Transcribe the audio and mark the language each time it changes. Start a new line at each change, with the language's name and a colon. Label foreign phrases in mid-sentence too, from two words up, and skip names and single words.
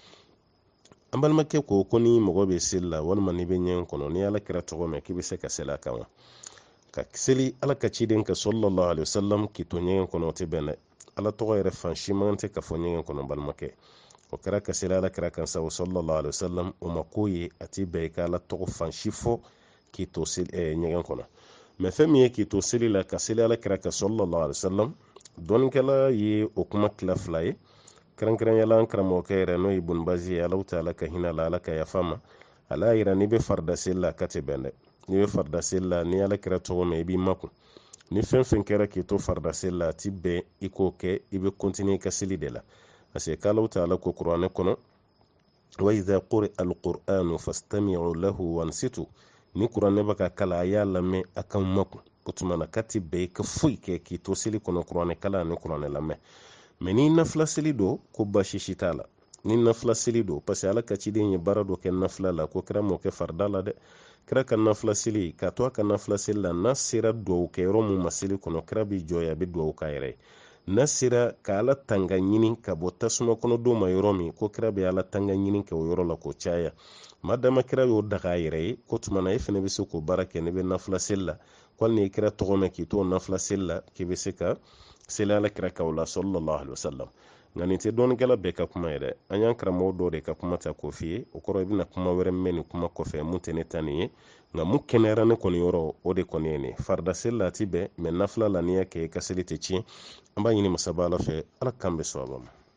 Bambara: an balimakɛ ko ni mɔgɔ bɛ seli la walima n'i bɛ ɲɛgɛn kɔnɔ ni ala kɛra tɔgɔ mɛn k'i bɛ se ka seli a kan wa ka seli ala ka ciden ka
Arabic: صلى الله عليه وسلم
Bambara: k'i to ɲɛgɛn kɔnɔ o tɛ bɛn dɛ ala tɔgɔ yɛrɛ fan si man tɛ ka fɔ ɲɛgɛn kɔnɔ balimakɛ o kɛra ka seli ala kɛra kan sa
Arabic: صلى الله عليه وسلم
Bambara: o ma ko ye a ti bɛn i ka ala tɔgɔ fan si fɔ k'i to ɲɛgɛn kɔnɔ mɛ fɛn min ye k'i to seli la ka seli ala kɛra ka
Arabic: صلى الله عليه وسلم
Bambara: dɔɔnikɛla ye o kuma tila fila ye kɛrɛnkɛrɛnyala an karamɔgɔkɛ yɛrɛ n'o ye Ibn Baz ye ala ta'ala ka hinɛ la ala ka yafa ma ala yira n'i bɛ farida seli la ka tɛ bɛn dɛ n'i bɛ farida seli la ni ala kɛra tɔgɔ mɛn i b'i makun ni fɛn fɛn kɛra k'i to farida seli la a ti bɛn i k'o kɛ i bɛ continuer ka seli de la
French: parce que
Bambara: k'ala ta'ala ko kuranɛ kɔnɔ
Arabic: وإذا قرئ القرآن فاستمعوا له
Bambara: wansitu ni kuranɛ bɛ ka kala a y'a lamɛn a ka makun o tuma na ka ti bɛn i ka foyi kɛ k'i to seli kɔnɔ kuranɛ kala ani kuranɛ lamɛn mɛ ni nafila seli don ko basi si t'a la ni nafila seli don
French: parce que
Bambara: ala ka ciden ye baara dɔ kɛ nafila la ko kira m'o kɛ farida la dɛ kira ka nafila seli k'a to a ka nafila seli la n'a sera duwawu kɛ yɔrɔ min ma seli kɔnɔ kira b'i jɔ a bɛ duwawu k'a yɛrɛ ye n'a sera ka ala tanga ɲini ka bɔ tasuma kɔnɔ don ma yɔrɔ min ko kira bɛ ala tanga ɲini kɛ o yɔrɔ la k'o caya madama kira y'o daga a yɛrɛ ye ko tuma na e fana bɛ se k'o baara kɛ ne bɛ nafila seli la wali ni kira tɔgɔ mɛn k'i to nafila seli la k'i bɛ se ka seli ala kira k'aw la
Arabic: صلى الله عليه وسلم
Bambara: nka nin tɛ dɔɔnikɛla bɛɛ ka kuma ye dɛ an y'an karamɔgɔ dɔw de ka kuma ta k'o f'i ye o kɔrɔ i bɛna kuma wɛrɛ mɛn nin kuma kɔfɛ mun tɛ ne ta nin ye nka mun kɛnɛyara ne kɔni yɔrɔ o de kɔni ye nin farida seli la a ti bɛn mɛ nafila la n'i y'a kɛ i ka seli tɛ tiɲɛ an b'a ɲini masaba ala fɛ ala kan bɛ sɔn a ma